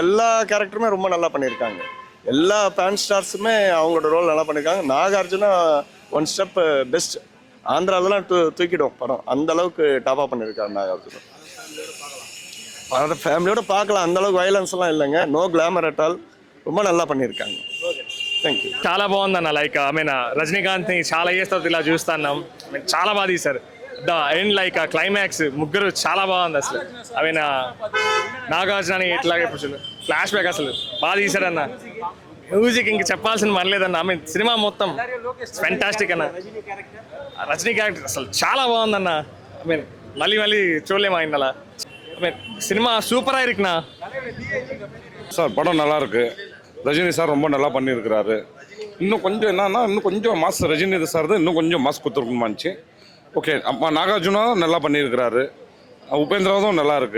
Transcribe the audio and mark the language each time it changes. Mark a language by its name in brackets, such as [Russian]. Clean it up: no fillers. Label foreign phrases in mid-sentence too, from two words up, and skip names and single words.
[Tamil] எல்லா கேரக்டருமே ரொம்ப நல்லா பண்ணியிருக்காங்க. எல்லா [English] fan stars [Tamil] அவங்களோட ரோல் நல்லா பண்ணியிருக்காங்க. நாகார்ஜுனா [English] one step best. [Tamil] ஆந்திராவிலாம் தூக்கிடும் படம். அந்த அளவுக்கு டாப்பாக பண்ணியிருக்காரு நாகார்ஜுனா. அதை ஃபேமிலியோட பார்க்கலாம். அந்தளவுக்கு వైలెన్స్லாம் இல்லைங்க. [English] No glamour at all. [Tamil] ரொம்ப நல்லா பண்ணியிருக்காங்க. [English] Thank you. [Telugu] చాలా బాగుందన్న. లైక్ రజనీకాంత్ని చాలా ఇయర్స్ తర్వాత ఇలా చూస్తున్నాం. చాలా బాగా తీశారు. [English] the end like climax [Telugu] ముగ్గురు చాలా బాగుంది అసలు. నాగార్జున ఇట్లాగే [English] flash back [Telugu] అసలు బాగా తీశారన్న. మ్యూజిక్ ఇంక చెప్పాల్సిన పనిలేదన్న. సినిమా మొత్తం ఫెంటాస్టిక్ అన్న. రజనీ క్యారెక్టర్ అసలు చాలా బాగుందన్న. మళ్ళీ మళ్ళీ చూడలేము ఆయన అలా. [Tamil] சினிமா சூப்பராக இருக்குண்ணா சார். படம் நல்லா இருக்கு. ரஜினி சார் ரொம்ப நல்லா பண்ணியிருக்கிறாரு. இன்னும் கொஞ்சம் என்னன்னா இன்னும் கொஞ்சம் மாஸ் ரஜினி சார் தான் இன்னும் கொஞ்சம் மாஸ் கொடுத்துருக்குமாச்சு. ஓகே. அப்போ நாகார்ஜுனா நல்லா பண்ணியிருக்கிறாரு. உபேந்திராவும் நல்லா இருக்கு.